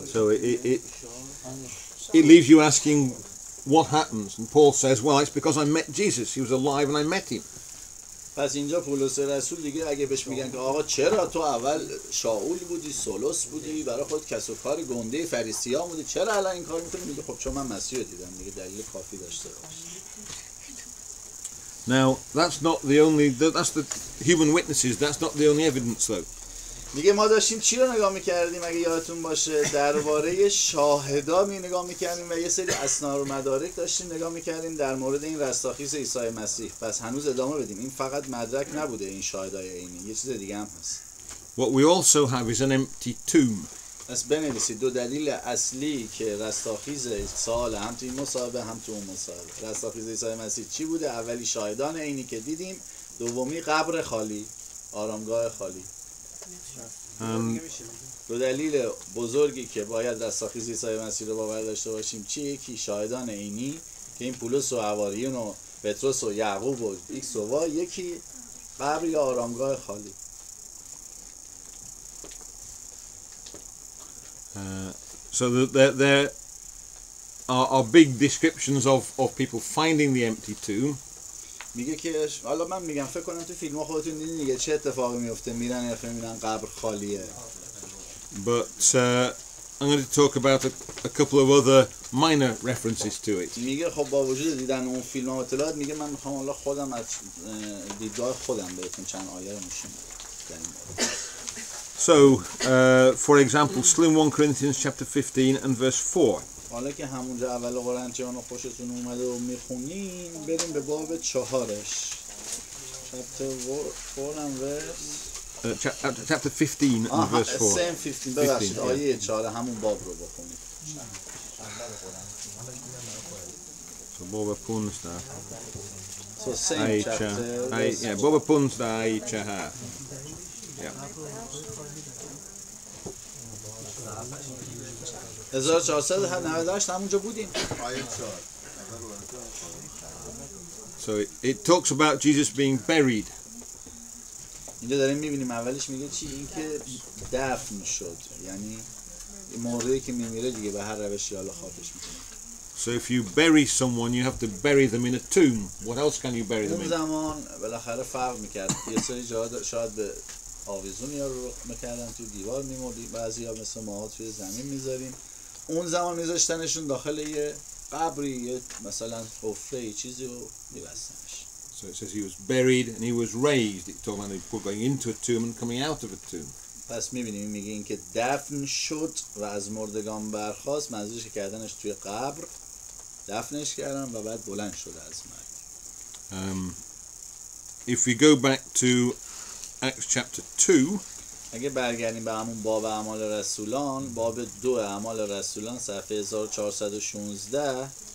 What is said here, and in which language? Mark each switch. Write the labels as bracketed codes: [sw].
[en] So it leaves you asking what happens, and Paul says, well, it's because I met Jesus. He was alive and I met him. [fa] پس اینجا پولس رسول دیگه اگه بهش میگن که آقا چرا تو اول شاول بودی سولوس بودی برای خود کسب و کار گنده فریسیان بودی چرا الان این کار میکنی؟ میگه خب چون من مسیح رو دیدم دیگه دلیل کافی داشته باش. [en] Now that's not the only that's the human witnesses. That's not the only evidence though. [fa] میگه ما داشتیم چی رو نگاه میکردیم اگه یادتون باشه؟ درباره شاهدا نگاه میکردیم و یه سری اسناد و مدارک داشتیم نگاه میکردیم در مورد این رستاخیز عیسی مسیح. پس هنوز ادامه بدیم. این فقط مدرک نبوده این شاهدای عینی، یه چیز دیگه هم هست. [en] What we also have is an empty tomb. [fa] پس بنویسید دو دلیل اصلی که رستاخیز سال هم تو این مصاحبه هم تو اون مصاحبه. رستاخیز عیسی مسیح چی بوده؟ اولی شاهدان عینی که دیدیم، دومی قبر خالی، آرامگاه خالی. دو دلیل بزرگی که باید رستاخیز عیسی مسیح رو باور داشته باشیم چی؟ یکی شاهدان عینی که این پولس و حواریون و پتروس و یعقوب و ایکس و وای، یکی قبر یا آرامگاه خالی. [en] So there are big descriptions of people finding the empty tomb. [fa] میگه که حالا من میگم فکر کنم تو فیلم ها خودتون دیدین دیگه چه اتفاقی میفته، میرن یا میرن قبر خالیه. [en] But I'm going to talk about a couple of other minor references to it. [fa] میگه خب با وجود دیدن اون فیلم ها اطلاعات، میگه من میخوام حالا خودم از دیدگاه خودم بهتون چند آیه رو نشون بدم. [en] So, for example, still in 1 Corinthians chapter 15 and verse 4. [fa] حالا که همونجا اول قرنتیان رو خوشتون اومده و میخونین، بریم به باب 4ش. [en] chapter 4 and verse Chapter 15 and verse 4. [fa] same 15 ببخشید آیه 4 همون باب رو بخونید. Så Boba Punsta. [en] So same chapter. Yeah, Boba Punsta Aicha ha. Yeah. [fa] 1498 همونجا بودیم. [en] So it talks about Jesus being buried. [fa] اینجا داریم میبینیم اولش میگه چی؟ این که دفن شد، یعنی موردی که میمیره دیگه به هر روشی حالا خاکش میکنه. [en] So if you bury someone, you have to bury them in a tomb. What else can you bury them [fa] اون [en] in? [fa] زمان بالاخره فرق میکرد. یه سری جاها شاید به آویزون یا رو میکردن توی دیوار میمردی، بعضی ها مثل ما توی زمین میذاریم. اون زمان میذاشتنشون داخل یه قبری، یه مثلا حفره چیزی رو میبستنش. [en] So it says he was buried and he was raised. It talks about people going into a tomb and coming out of a tomb. [fa] پس میبینیم میگه این که دفن شد و از مردگان برخاست، منظورش کردنش توی قبر دفنش کردن و بعد بلند شد از مرگ. [en] If we go back to Acts chapter 2, [fa] اگه برگردیم به همون باب اعمال رسولان، باب 2 اعمال رسولان صفحه 1416